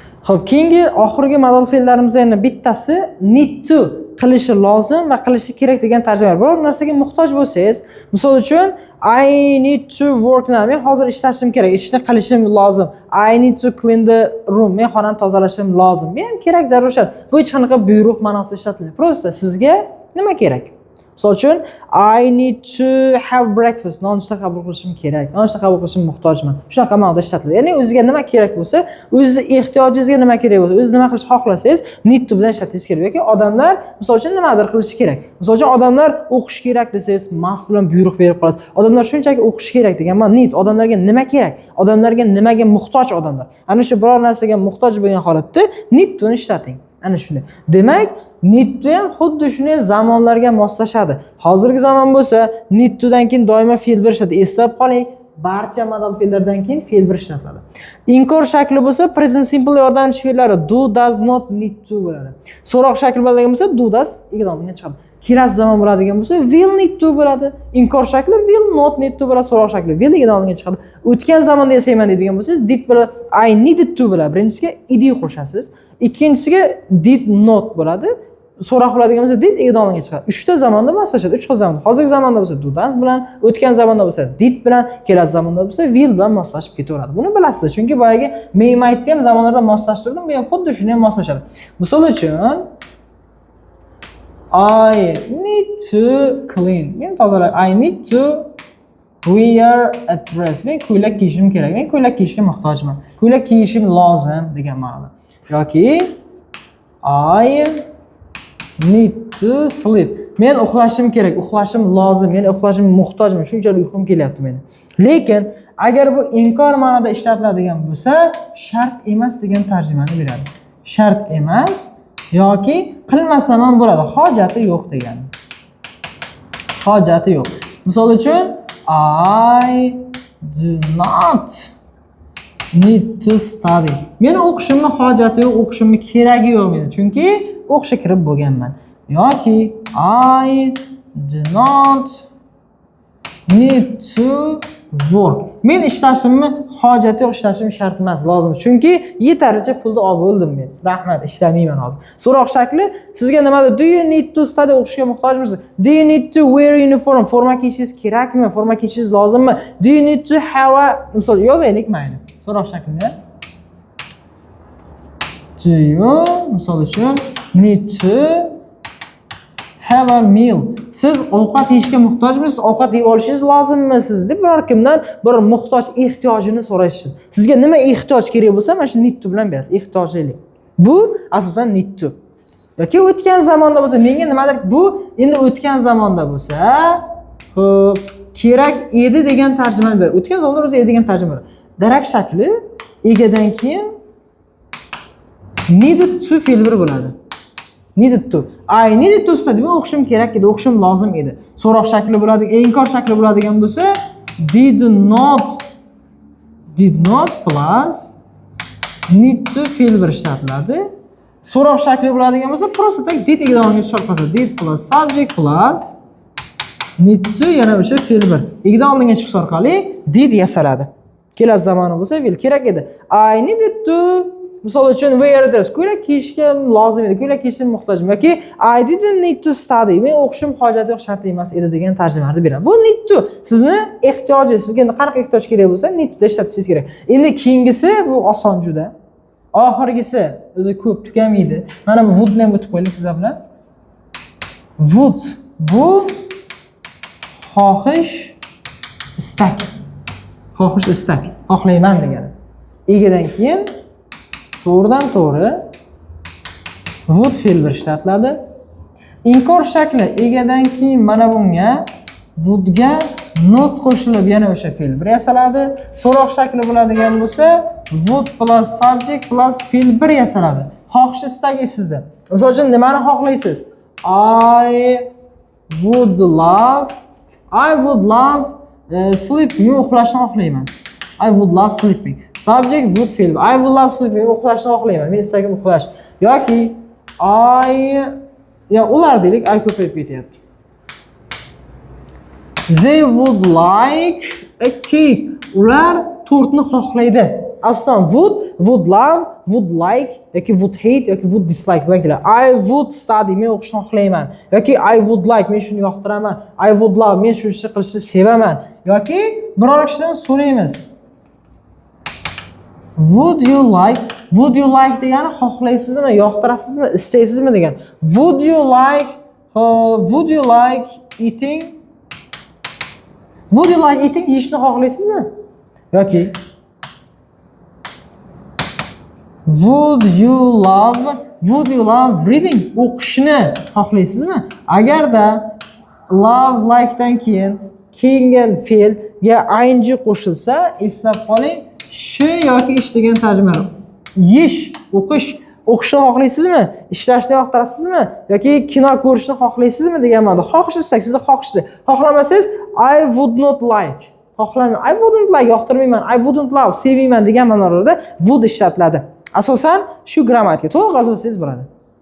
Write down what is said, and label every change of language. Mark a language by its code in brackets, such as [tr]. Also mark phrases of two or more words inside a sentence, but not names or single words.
[uz] Xo'p, keyingi oxirgi modal fe'llarimizdan yana bittasi [en] need to [uz] qilishi lozim va qilishi kerak degan tarjima. Biror narsaga muhtoj bo'lsangiz, misol uchun [en] I need to work now. [uz] Men hozir ishlashim kerak, ishni qilishim lozim. [en] I need to clean the room. [uz] Men xonani tozalashim lozim. Men kerak zarur shart. Bu hech qanaqa buyruq ma'nosida ishlatilmaydi. Prosta sizga nima kerak? Misol uchun [en] I need to have breakfast. [uz] Nonushta qabul qilishim kerak. Nonushta qabul qilishim muhtojman. Shunaqa ma'noda ishlatiladi. Ya'ni o'zingizga nima kerak bo'lsa, o'zingiz ehtiyojingizga nima kerak bo'lsa, o'zingiz nima qilishni xohlasangiz, [en] need to [uz] bilan ishlatishingiz kerak. Yoki odamlar misol uchun nimadir qilishi kerak. Misol uchun odamlar o'qish kerak desangiz, must bilan buyruq berib qolasiz. Odamlar shunchaki o'qish kerak degan ma'no need. Odamlarga nima kerak? Odamlarga nimaga muhtoj odamlar? Ana shu biror narsaga muhtoj bo'lgan holatda [en] need to [uz] ni ishlating. Ana shunday. Demak, [en] need to [uz] ham xuddi shunday zamonlarga moslashadi. Hozirgi zamon bo'lsa, [en] need to [uz] dan keyin doimo fe'l bir ishlatiladi. Eslab qoling, barcha modal fe'llardan keyin fe'l bir ishlatiladi. Inkor shakli bo'lsa, [en] present simple [uz] yordamchi fe'llari [en] do, does not, need to [uz] bo'ladi. So'roq shakli bo'ladigan bo'lsa, [en] do, does [uz] ig'donga chiqadi. Kelasi zamon bo'ladigan bo'lsa, [en] will, need to bo'ladi. [uz] Inkor shakli [en] will, not, need to [uz] bo'ladi. So'roq shakli will ig'donga chiqadi. O'tgan zamonda yasayman deydigan bo'lsangiz, did bo'ladi. [en] I needed to bo'ladi. [uz] Birinchisiga ed qo'shasiz. Ikkinchisiga [en] did not [uz] bo'ladi. So'roq bo'ladigan bo'lsa did ig'donga chiqadi. 3 ta zamonda moslashadi. 3 xil zamonda. Hozirgi zamonda bo'lsa [en] do, does [uz] bilan, o'tgan zamonda bo'lsa did bilan, kelasi zamonda bo'lsa will bilan moslashib ketaveradi. Buni bilasiz. Chunki boyagi men aytdim ham zamonlarda moslashtirdim, bu ham xuddi shunday moslashadi. Misol uchun [en] I need to clean. [uz] Men tozalay. [en] I need to wear a dress. [uz] Men ko'ylak kiyishim kerak. Men ko'ylak kiyishga muhtojman. Ko'ylak kiyishim lozim degan ma'noda. [en] Yoki I need to sleep. [uz] Men uxlashim kerak, uxlashim lozim, men uxlashim muhtojman, shunchalik uyqum kelyapti meni. Lekin agar bu inkor ma'noda ishlatiladigan bo'lsa, shart emas degan tarjimani beradi. Shart emas yoki qilmasam ham bo'ladi, hojati yo'q degani. Hojati yo'q. Misol uchun [en] I do not need to study. [uz] Men o'qishimni hojati yo'q, o'qishimni keragi yo'q meni. Chunki o'qishga kirib bo'lganman. [en] Yoki I do not need to work. [uz] Men ishlashimni hojati yo'q, ishlashim shart emas, lozim. Chunki yetarlicha pulni olib bo'ldim men. Rahmat, ishlamayman hozir. So'roq shakli sizga nimadir? [en] Do you need to study? [uz] O'qishga muhtojmisiz? [en] Do you need to wear uniform? [uz] Forma kiyishingiz kerakmi? Forma kiyishingiz lozimmi? [en] Do you need to have a [uz] misol yozaylik mayli. So'roq shaklida [en] do you [uz] misol uchun [en] need to have a meal. [uz] Siz ovqat yeyishga muhtojmisiz? Ovqat yeb olishingiz lozimmi siz deb biror kimdan bir muhtoj ehtiyojini so'raysiz. Sizga nima ehtiyoj kerak bo'lsa, mana shu [en] need to [uz] bilan berasiz. Ehtiyojlik. Bu asosan [en] need to. [uz] Yoki o'tgan zamonda bo'lsa, menga nimadir bu endi o'tgan zamonda bo'lsa, xo'p, kerak edi degan tarjimani beradi. O'tgan zamonda o'zi edi degan tarjima beradi. Darak shakli egadan keyin [en] needed to [uz] fe'l bir bo'ladi. [en] Needed to. I needed to study. [uz] Men o'qishim kerak edi, o'qishim lozim edi. So'roq shakli bo'ladi, inkor shakli bo'ladigan bo'lsa, [en] did not plus need to [uz] fe'l bir ishlatiladi. So'roq shakli bo'ladigan bo'lsa, [ru] prosta tak [uz] did ig'donga chiqarsa, [en] did plus subject plus need to [uz] yana o'sha fe'l bir. Ig'donga chiqish orqali did yasaladi. Kelasi zamoni bo'lsa, will kerak edi. [en] I needed to [uz] misol uchun [en] wear a dress. [uz] Ko'ylak kiyishga lozim edi, ko'ylak kiyishga muhtojman yoki [en] I didn't need to study. [uz] Men o'qishim hojati yo'q, shart emas edi degan tarjimani beradi. Bu [en] need to [uz] sizni ehtiyojingiz, sizga qanaqa ehtiyoj kerak bo'lsa, [en] need to [uz] ishlatishingiz kerak. Endi keyingisi bu oson juda. Oxirgisi o'zi ko'p tugamaydi. Mana bu would ham o'tib qo'ydik sizlar bilan. Would bu xohish, istak. Xohish, istak. Xohlayman degani. Egadan keyin to'g'ridan to'g'ri would fe'l bir ishlatiladi. Inkor shakli egadan keyin mana bunga wouldga not qo'shilib yana o'sha fe'l bir yasaladi. So'roq shakli bo'ladigan bo'lsa, [en] would plus subject plus [uz] fe'l bir yasaladi. Xohish istagi sizda. Misol uchun nimani xohlaysiz? [en] I would love sleep. [uz] Men uxlashni xohlayman. [en] I would love sleeping. Subject would fe'l. I would love sleeping. [uz] Uxlashni xohlayman. Men istagim uxlash. Yoki ular deylik, I ko'payib ketyapti. [en] They would like a cake. [uz] Ular tortni xohlaydi. asosan [en] would love, would like yoki would hate yoki would dislike [uz] bilan keladi. [en] I would study, [uz] men o'qishni xohlayman yoki [en] I would like, [uz] men shuni yoqtiraman. [en] I would love, [uz] men shu ishni qilishni sevaman yoki biror kishidan so'raymiz. [en] Would you like [uz] degani xohlaysizmi, yoqtirasizmi, istaysizmi degan. [en] Would you like eating? Would you like eating, [uz] yeyishni xohlaysizmi? [en] Yoki Would you love reading? [uz] O'qishni xohlaysizmi? Agarda [en] love like [uz] dan keyin keyingi fe'lga ing qo'shilsa, eslab qoling, shu yoki ish degan tarjima. Yesh, o'qishni xohlaysizmi? Ishlashni yoqtirasizmi? Yoki kino ko'rishni xohlaysizmi degan ma'noda. Xohishsiz, sizni xohishsiz. [en] Xohlamasangiz I would not like. [uz] Xohlamayman. [en] I wouldn't like, yoqtirmayman. I wouldn't love, [uz] sevmayman degan ma'nolarda would ishlatiladi. Asosan shu grammatika. To'liq yozib olsangiz bo'ladi.